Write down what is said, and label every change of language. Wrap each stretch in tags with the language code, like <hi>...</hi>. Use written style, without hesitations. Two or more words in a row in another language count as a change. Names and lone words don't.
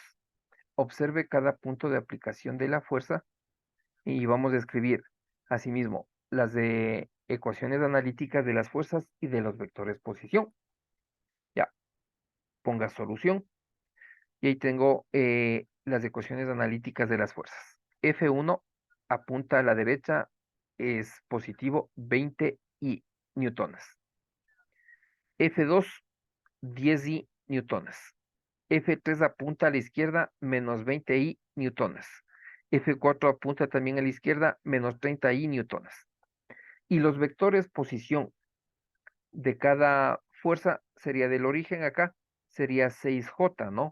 <es>Observe cada punto de aplicación de la fuerza y vamos a escribir asimismo las de ecuaciones analíticas de las fuerzas y de los vectores posición. Ya, ponga solución. Y ahí tengo las ecuaciones analíticas de las fuerzas. F1 apunta a la derecha, es positivo 20I newtones. F2, 10I newtones. F3 apunta a la izquierda, menos 20I newtones. F4 apunta también a la izquierda, menos 30I newtones. Y los vectores posición de cada fuerza sería del origen acá, sería 6J, ¿no?</es>